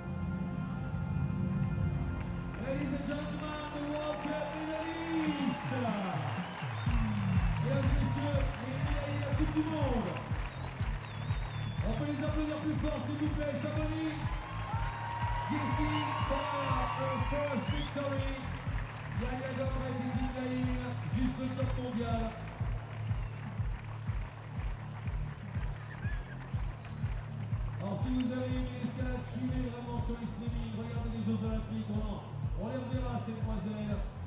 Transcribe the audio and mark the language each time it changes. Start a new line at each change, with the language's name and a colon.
English: Ladies and gentlemen, the World Cup medaliste.
French: Mesdames et messieurs, les médaillés de la Coupe du Monde. On peut les applaudir plus fort, s'il vous plaît.
English: Chamonix, Jessie for her first victory.
French: Yaya Gambret et Yair, juste le top mondial. Alors si vous avez aimé l'escalade, suivez vraiment sur les streaming, regardez les Jeux Olympiques, on les reverra ces demoiselles.